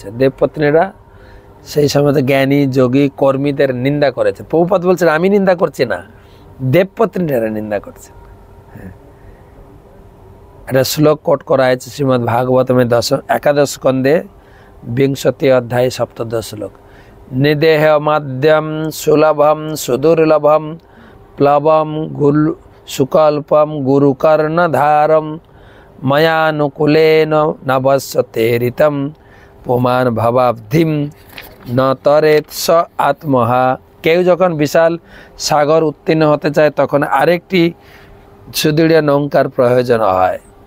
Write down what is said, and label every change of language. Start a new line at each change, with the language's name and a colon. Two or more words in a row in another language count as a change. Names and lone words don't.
Bangla: দেবপত্নীরা সেই সময় জ্ঞানী যোগী কর্মীদের নিন্দা করেছে। প্রভুপাদ বলছেন আমি নিন্দা করছি না, দেবপত্নীরা নিন্দা করছে। একটা শ্লোক কোট করা হয়েছে শ্রীমদ্ ভাগবতমে 11 স্কন্ধে 20 অধ্যায় 7 শ্লোক।
Sanskrit: নিদেহ মাদ্যম সুলভম সুদুর্লভম প্লবম সুকল্পম গুরুকর্ণধারম ময়ানুকূলেন নবস্যতে ঋতম পুমান ভবাব্ধিম ন তরেত স আত্মহা।
Bangla: কেউ যখন বিশাল সাগর উত্তীর্ণ হতে চায় তখন আরেকটি সুদৃঢ় নৌকার প্রয়োজন হয়।